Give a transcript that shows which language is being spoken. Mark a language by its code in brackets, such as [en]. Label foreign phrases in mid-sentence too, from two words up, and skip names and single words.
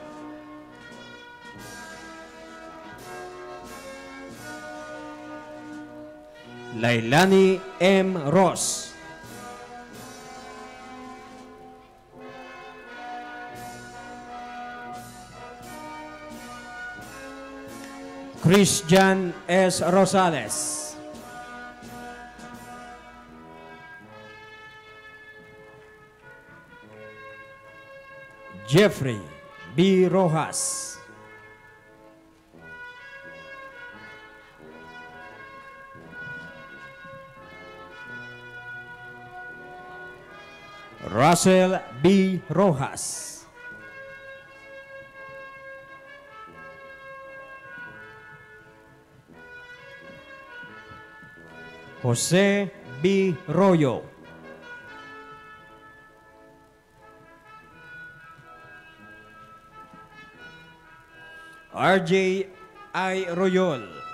[en] Lailani M. Ross. Christian S. Rosales. Jeffrey B. Rojas. Russell B. Rojas. Jose B. Royo. RJ I. Royol.